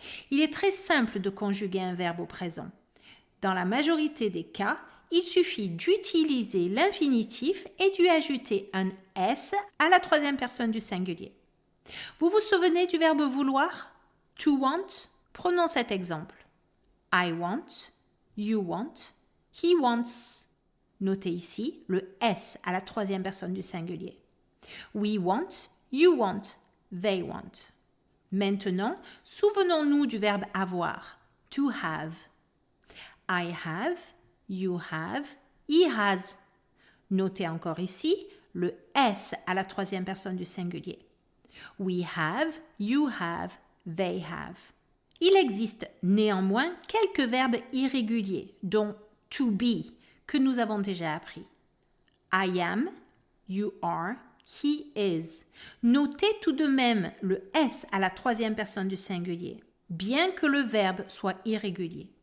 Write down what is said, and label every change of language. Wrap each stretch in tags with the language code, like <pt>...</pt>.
<fr>Il est très simple de conjuguer un verbe au présent. Dans la majorité des cas, il suffit d'utiliser l'infinitif et d'y ajouter un S à la troisième personne du singulier. Vous vous souvenez du verbe vouloir? To want? Prenons cet exemple.</fr> <en>I want, you want, he wants.</en> <fr>Notez ici le S à la troisième personne du singulier.</fr> <en>We want, you want, they want.</en> <fr>Maintenant, souvenons-nous du verbe avoir. To have.</fr> <en>I have, you have, he has.</en> <fr>Notez encore ici le S à la troisième personne du singulier.</fr> <en>We have, you have, they have.</en> <fr>Il existe néanmoins quelques verbes irréguliers, dont to be, que nous avons déjà appris.</fr> <en>I am, you are, he is.</en> <fr>Notez tout de même le S à la troisième personne du singulier, bien que le verbe soit irrégulier.</fr>